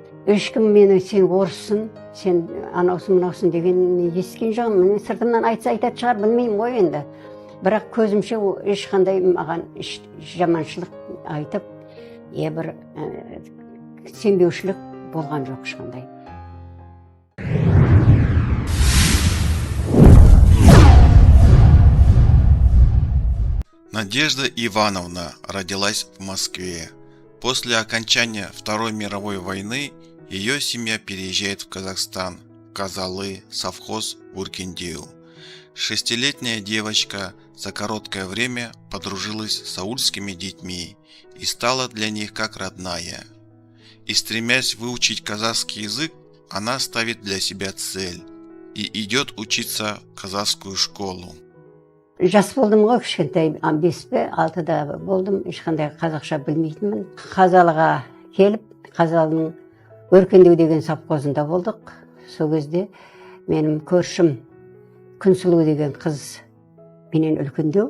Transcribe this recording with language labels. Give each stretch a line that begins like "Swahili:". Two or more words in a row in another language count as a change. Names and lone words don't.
Kazakh: Ешкім мені сен орыссың, сен анаусың мынаусың деген естіген жоқпын. Мен сыртымнан айтса айтатын шығар, білмеймін ғой енді. Бірақ көзімше ешқандай маған жаманшылық айтып, бір сенбеушілік болған жоқ ешқандай.
Russian: Надежда Ивановна родилась в Москве. После окончания Второй мировой войны ее семья переезжает в Казахстан, Казалы, совхоз Буркиндию. 6-летняя девочка за короткое время подружилась с аульскими детьми и стала для них как родная. И стремясь выучить казахский язык, она ставит для себя цель и идет учиться в казахскую школу.
Kazakh: Жас болдым ғой, кішкентай 5-6 болдым, ешқандай қазақша білмейтінмін. Қазалыға келіп, Қазалының Өркендеу деген совхозында болдық. Сол кезде менің көршім Күнсұлу деген қыз менен үлкендеу.